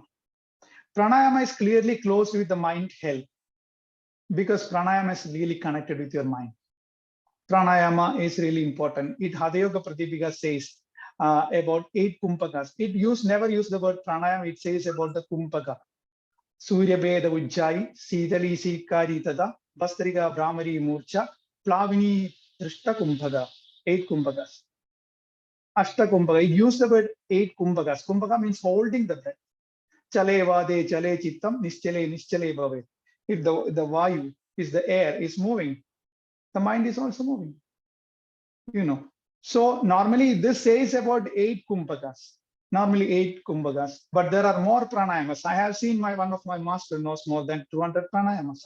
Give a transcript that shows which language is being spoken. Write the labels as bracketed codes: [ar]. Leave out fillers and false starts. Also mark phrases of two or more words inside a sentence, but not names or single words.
[en] Pranayama is clearly close with the mind health because pranayama is really connected with your mind. Pranayama is really important. It Hadayoga Pratipika says about 8 kumpakas. It never use the word pranayama. It says about the kumpaka. Surya Beda Ujjai, Sitali Sikari Tada, Bastriga Brahmari Murcha, Plavini Trishta Kumpaka. 8 kumpakas. [sa] Ashta kumpaka. [en] It used the word 8 kumpakas. Kumpaka means holding the breath. [sa] Chale vade, chale chittam, nischale, nischale bhave. [en] If the vayu is the air is moving, the mind is also moving. So normally this says about 8 kumpakas. Normally 8 kumpakas, but there are more pranayamas. I have seen one of my master knows more than 200 pranayamas.